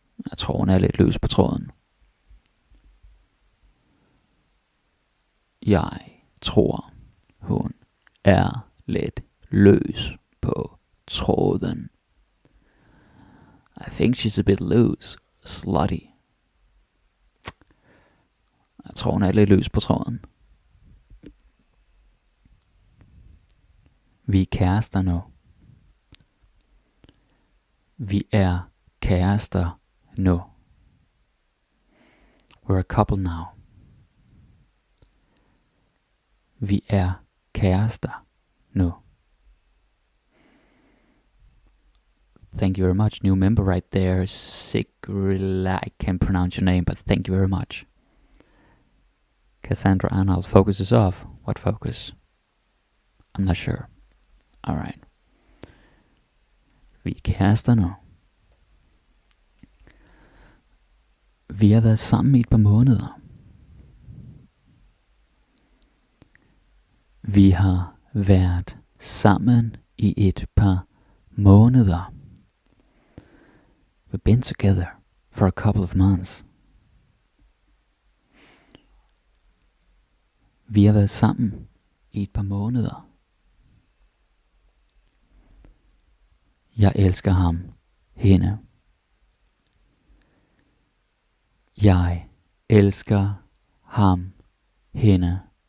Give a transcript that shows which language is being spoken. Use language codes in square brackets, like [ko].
[da] Jeg tror, hun er lidt løs på tråden. Jeg tror, hun er lidt løs på tråden. [en] I think she's a bit loose, slutty. [da] Jeg tror, hun er lidt løs på tråden. Vi er kærester nu. Vi er kærester nu. [en] We're a couple now. [da] Vi er kærester nu. [en] Thank you very much. New member right there. Sigrila. I can't pronounce your name, but thank you very much. Cassandra Arnold. Focus is off. What focus? I'm not sure. Alright. [da] Vi er kærester nu. Vi har været sammen i et par måneder. Vi har været sammen i et par måneder. [en] We've been together for a couple of months. [da] Vi har været sammen i et par måneder. Jeg elsker ham, hende. Jeg elsker ham, hende.